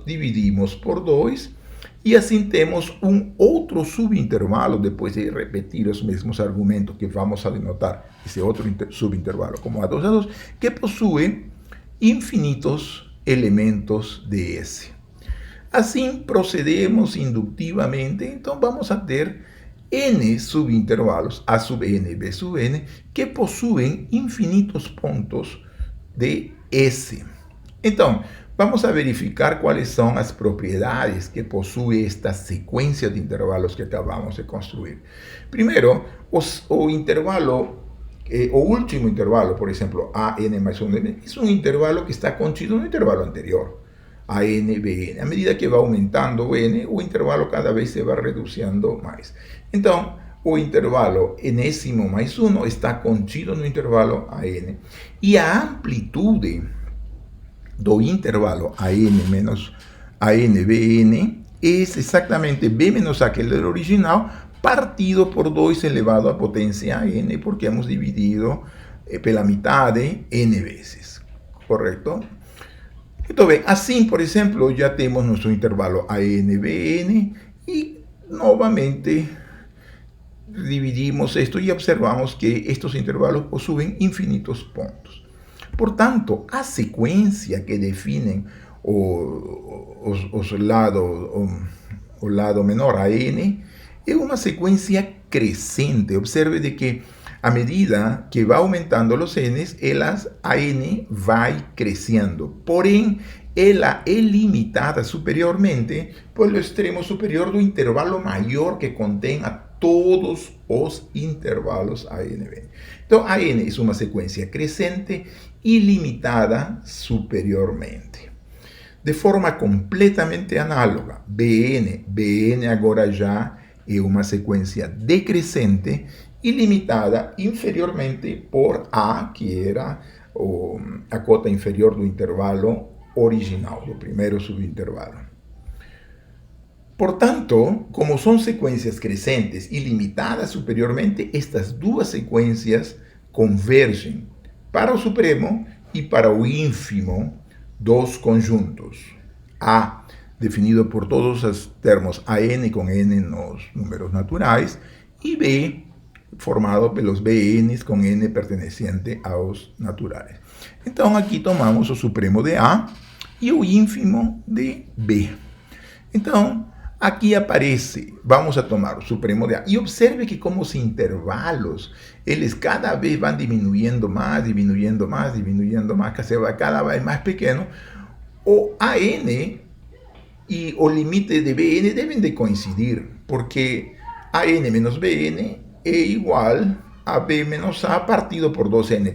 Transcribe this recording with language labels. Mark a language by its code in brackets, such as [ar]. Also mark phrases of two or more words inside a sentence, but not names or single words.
[pt] Dividimos por 2 e assim temos um outro subintervalo, depois de repetir os mesmos argumentos que vamos a denotar esse outro subintervalo como A2, A2, que possui infinitos elementos de S. Assim procedemos indutivamente, então vamos a ter n subintervalos, A sub n, B sub n, que possuem infinitos pontos de S. [es] Então, vamos a verificar cuáles son las propiedades que posee esta secuencia de intervalos que acabamos de construir. Primero, [pt] o intervalo, o último intervalo, [es] por ejemplo, AN más 1n, es un intervalo que está contido en un intervalo anterior, AN, BN. A medida que va aumentando n, o intervalo cada vez se va reduciendo más. [pt] Entonces, o intervalo enésimo más 1 está contido no intervalo AN. E a amplitude do intervalo [es] AN menos AN-BN es exactamente B menos aquel del original partido por 2 elevado a potencia n, porque hemos dividido pela mitad de n veces, ¿correcto? Entonces, así, por ejemplo, ya tenemos nuestro intervalo AN-BN y nuevamente dividimos esto y observamos que estos intervalos poseen infinitos puntos. Por tanto, [pt] a sequência que definem o lado menor, a n, é uma sequência crescente. [es] Observe de que a medida que va aumentando los n's, a n va creciendo. [pt] Porém, ela é limitada superiormente por [es] el extremo superior [pt] do intervalo maior que contém a todos os intervalos AN-BN. Então, AN é uma sequência crescente e limitada superiormente. De forma completamente análoga, BN agora já é uma sequência decrescente e limitada inferiormente por A, que era a cota inferior do intervalo original, do primeiro subintervalo. [es] Por tanto, como son secuencias crescentes y limitadas superiormente, estas dos secuencias convergen [pt] para o supremo [es] y [pt] para o ínfimo dos conjuntos. [es] A, definido por todos los termos AN con N en los números naturales, y B, formado por los BN con N perteneciente a los naturales. Entonces, aquí tomamos [pt] o supremo [es] de A y [pt] o ínfimo [es] de B. Entonces, aquí aparece, vamos a tomar [pt] o supremo [es] de A. Y observe que como [pt] os intervalos, eles [es] cada vez van disminuyendo más, que se va cada vez más pequeño. O AN y o límite de BN deben de coincidir, porque AN menos BN es igual a B menos A partido por 2N.